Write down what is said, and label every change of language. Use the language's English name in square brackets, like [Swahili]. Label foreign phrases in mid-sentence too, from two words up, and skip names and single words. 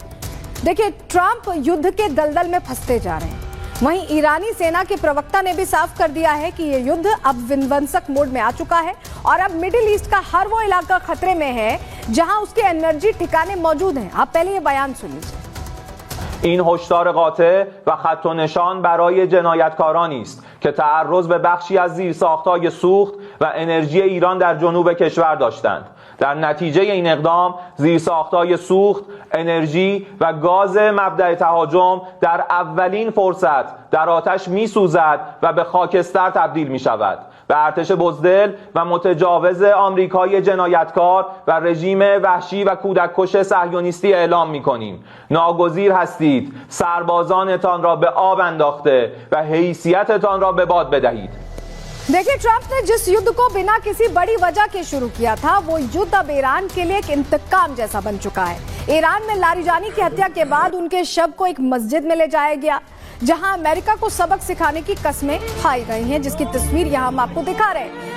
[Hindi] देखिए, ट्रंप युद्ध के दलदल में फंसते जा रहे हैं। वहीं ईरानी सेना के प्रवक्ता ने भी साफ कर दिया है कि यह युद्ध अब विध्वंसक मोड में आ चुका है और अब मिडिल ईस्ट का हर वो इलाका खतरे में है जहां उसके एनर्जी ठिकाने मौजूद हैं। आप पहले ये बयान सुन लीजिए। [Persian] این هشدار قاطع و خط و نشان برای جنایتکارانی است که تعرض به بخشی از زیرساخت‌های سوخت و انرژی ایران در جنوب کشور داشتند. در نتیجه این اقدام زیرساخت‌های سوخت، انرژی و گاز مبدأ تهاجم در اولین فرصت در آتش می‌سوزد و به خاکستر تبدیل می‌شود. به ارتش بزدل و متجاوز آمریکای جنایتکار و رژیم وحشی و کودککش صهیونیستی اعلام می‌کنیم. ناگزیر هستید سربازانتان را به آب انداخته و حیثیتتان را به باد بدهید. [Hindi] देखिए, ट्रंप ने जिस युद्ध को बिना किसी बड़ी वजह के शुरू किया था, वो युद्ध अब ईरान के लिए एक इंतकाम जैसा बन चुका है। ईरान में लारिजानी की हत्या के बाद उनके शव को एक मस्जिद में ले जाया गया, जहां अमेरिका को सबक सिखाने की कस्में खाई गई हैं, जिसकी तस्वीर यहां हम आपको दिखा रहे हैं।